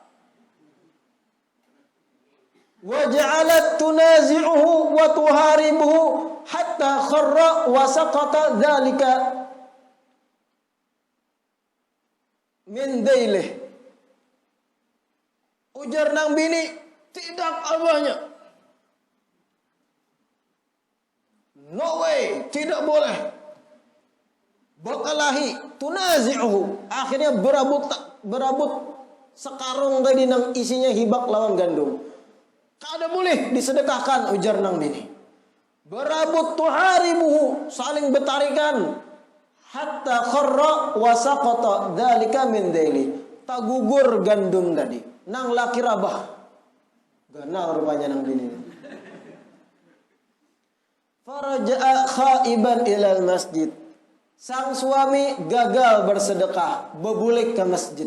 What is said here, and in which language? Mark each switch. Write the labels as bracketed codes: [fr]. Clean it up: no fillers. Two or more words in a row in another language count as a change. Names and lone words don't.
[ar] وجعلت تنازعه وتحاربه حتى خر وسقط ذلك من ذيله. [bjn] Ujar nang bini, tidak abahnya. [en] No way, [bjn] tidak boleh. Bakalahi tunazi'uhu, akhirnya berabut sekarung tadi nang isinya hibak lawan gandum. Kada boleh disedekahkan, ujar nang bini. Berabut tuharibuhu, saling bertarikan. [ar] حتى خر وسقط ذلك من ذيله. [bjn] Tagugur gandum tadi. Nang laki rabah. Ganal rupanya nang bini. [ar] فرجع خائبا إلى المسجد. [bjn] Sang suami gagal bersedekah, bebulik ke masjid.